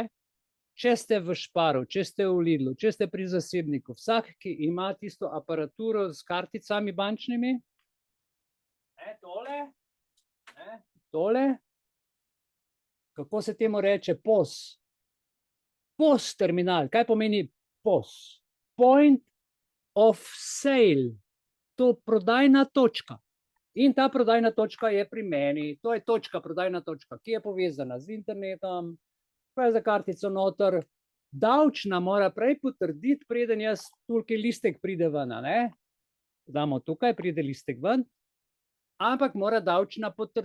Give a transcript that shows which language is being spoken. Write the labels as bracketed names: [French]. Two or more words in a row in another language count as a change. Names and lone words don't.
[Slovenian] Če ste v Šparu, če ste v Lidlu, če ste pri zasebniku, vsak, ki ima tisto aparaturo s karticami bančnimi, tole, tole, kako se temu reče, POS, POS terminal. Kaj pomeni POS? [English] Point of sale. [Slovenian] To prodajna točka. In ta prodajna točka je pri meni. To je točka, prodajna točka, ki je povezana z internetom, pa je za kartico noter. Davčna mora prej potrditi, preden jaz tukaj listek pride ven, ne? Damo tukaj, pride listek ven, ampak mora davčna potrditi.